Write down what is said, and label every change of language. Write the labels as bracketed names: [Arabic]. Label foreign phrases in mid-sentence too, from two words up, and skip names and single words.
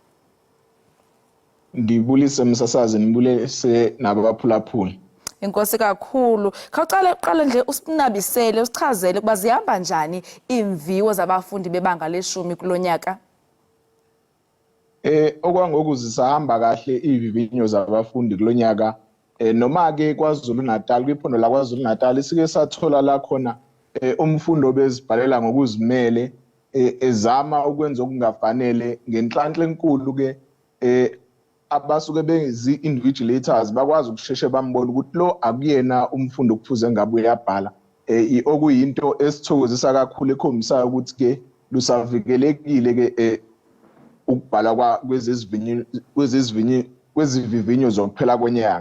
[Xhosa] Ndibulise msasazi, ndibulise nabaphulaphuli. Inkosi kakhulu. Khawuqale nje usinabisele usichazele ukuba zihamba njani imviwo zabafundi bebanga le-10 kulonyaka. Okwangoku zisahamba kahle ivivinyo zabafundi kulonyaka. [Zulu] Noma ke kwaZulu Natal kwiphondo la kwaZulu Natal sike sathola la khona umfundo obezibhalela ngokuzimele ezama ukwenza okungafanele ngenhlanhla enkulu ke abasuke bezi-invigilators bakwazi ukusheshe bambona ukuthi lo akuyena umfundo okufuze ngabe uyabhala okuyinto esithokozisa kakhulu ekhombisayo ukuthi ke lusavikelekile ke ukubhala kwezivivinyo zokuphela kwenyanga.